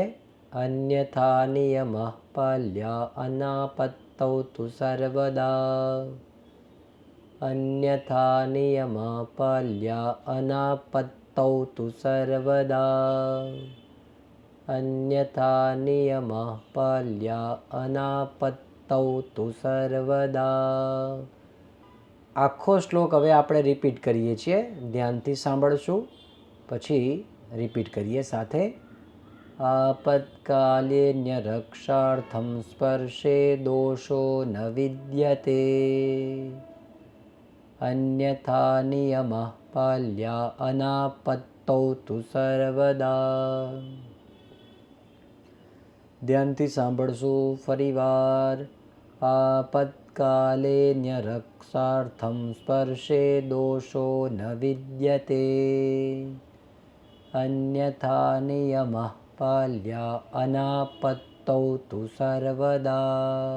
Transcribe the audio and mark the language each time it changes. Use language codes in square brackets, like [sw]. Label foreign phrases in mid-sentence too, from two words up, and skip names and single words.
[sa] અન્યથા નિયમઃ પાલ્યા અનાપત્તૌ તુ સર્વદા અન્યથા નિયમઃ પાલ્યા અનાપત્તૌ તુ સર્વદા અન્યથા નિયમઃ પાલ્યા અનાપત્તૌ તુ સર્વદા. [gu] આખો શ્લોક હવે આપણે રિપીટ કરીએ છીએ. ધ્યાનથી સાંભળશું પછી રિપીટ કરીએ સાથે. [sa] आपत्कालेऽन्यरक्षार्थं स्पर्शे दोषो न विद्यते अन्यथा नियमः पाल्या अनापत्तौ તુ સર્વદા. [gu] ધ્યાનથી સાંભળશું ફરીવાર. [sa] આપત્કાલેऽન્યરક્ષાર્થં સ્પર્શે દોષો ન વિદ્યતે અન્યથા નિયમઃ પાલ્યા અનાપત્તૌ તુ સર્વદા.